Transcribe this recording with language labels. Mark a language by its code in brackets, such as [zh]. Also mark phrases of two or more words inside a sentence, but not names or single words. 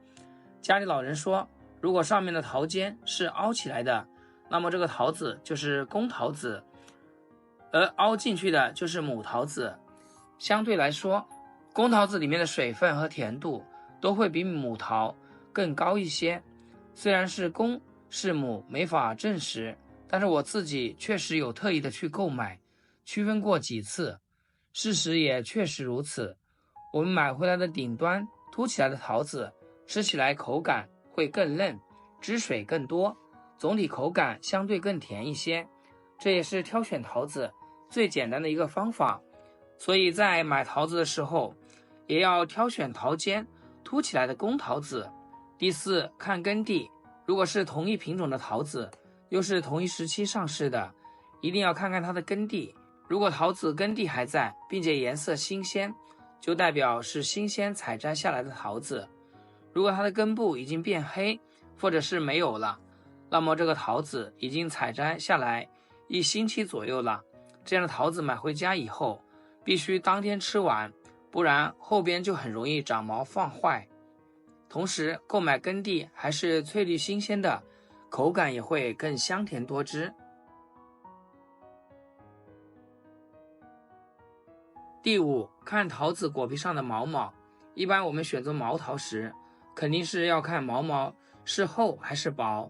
[zh] 家裡老人說，如果上面的桃尖是凹起來的，那麼這個桃子就是公桃子，而凹進去的就是母桃子。相對來說，公桃子裡面的水分和甜度都會比母桃更高一些。雖然是公是母沒法證實，但是我自己確實有特意的去購買，區分過幾次，事實也確實如此。我們買回來的頂端凸起來的桃子，吃起來口感會更嫩，汁水更多，總體口感相對更甜一些。這也是挑選桃子最簡單的一個方法，所以在買桃子的時候，也要挑選桃尖凸起來的公桃子。第四，看根蒂，如果是同一品種的桃子，又是同一時期上市的，一定要看看它的根蒂。如果桃子根蒂還在，並且顏色新鮮，就代表是新鮮採摘下來的桃子。如果它的根部已經變黑，或者是沒有了，那麼這個桃子已經採摘下來1星期左右了。這樣的桃子買回家以後，必須當天吃完，不然後邊就很容易長毛放壞。同時，購買根蒂還是翠綠新鮮的，口感也會更香甜多汁。第五，看桃子果皮上的毛毛。一般我們選擇毛桃時，肯定是要看毛毛是厚還是薄。